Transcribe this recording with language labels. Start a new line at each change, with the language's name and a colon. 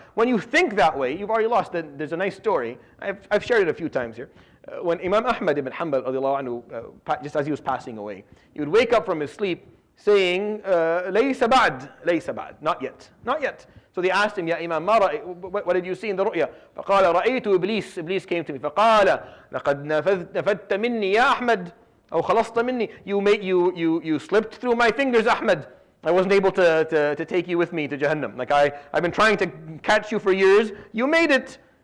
English: When you think that way, you've already lost. There's a nice story. I've shared it a few times here. When Imam Ahmad ibn Hanbal, just as he was passing away, he would wake up from his sleep saying, laysa ba'd, not yet, not yet. So they asked him, Ya Imam, what did you see in the ru'ya?
Arabic: فقال رأيت إبليس.
English: Iblis came to me.
Arabic: فقال لقد نفدت مني يا أحمد أو خلصت مني.
English: You slipped through my fingers, Ahmad. I wasn't able to take you with me to Jahannam. Like I've been trying to catch you for years. You made it.